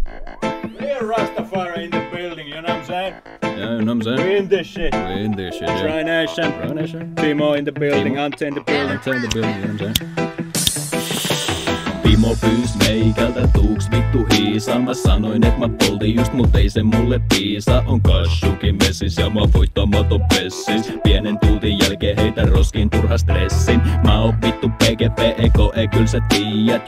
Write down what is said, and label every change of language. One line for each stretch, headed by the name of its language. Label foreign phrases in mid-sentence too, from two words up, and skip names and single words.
English: Real Rastafari in the building, you know what I'm saying? Yeah, you know what I'm saying? We in this shit. We in this shit, yeah. Tri Nation. Tri Nation. Timo in the building, Timo. Ante in the building. Ante in the building, you know what I'm saying?
Finnish: Timo pyys meikältä tuuks vittu hiisaa. Mä sanoin et mä poltin just mut ei se mulle piisa. On kassukin messis ja mä voittamaton pessis. Pienen tuutin jälkeen heitä roskiin turha stressin. Mä oon vittu PGP eko ei kyl sä tiiät.